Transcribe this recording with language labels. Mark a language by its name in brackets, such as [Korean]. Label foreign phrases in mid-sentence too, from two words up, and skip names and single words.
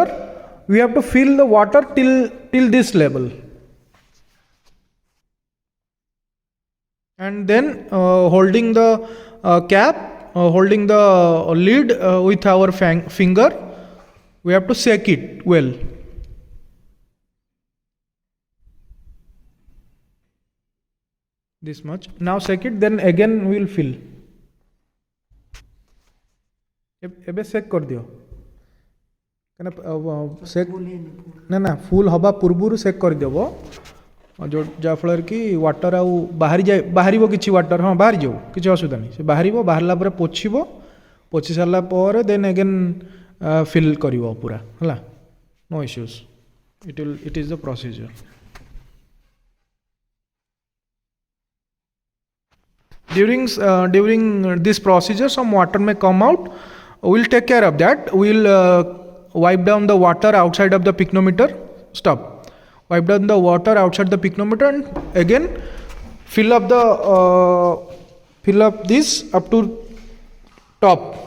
[English] We have to fill the water till this level, and then holding the cap, holding the lid with our finger, we have to shake it well. This much. Now shake it, then again we will fill. [Odia] ଏବେ ଚେକ୍ କରିଦିଅ, କାହିଁକିନା ଚେକ୍ ନା ଫୁଲ୍ ହେବା ପୂର୍ବରୁ ଚେକ୍ କରିଦେବ, ଯାହାଫଳରେ କି ୱାଟର ଆଉ ବାହାରିବ କିଛି ୱାଟର, ହଁ ବାହାରିଯିବ, କିଛି ଅସୁବିଧା ନାହିଁ। ସେ ବାହାରିଲା ପରେ ପୋଛି ସାରିଲା ପରେ [English] then again fill [Odia] କରିବ ପୁରା, ହେଲା, [English] no issues. It is the procedure. During this procedure, some water may come out. We'll take care of that. We'll wipe down the water outside of the pycnometer. Stop. Wipe down the water outside the pycnometer, and again fill up this up to top.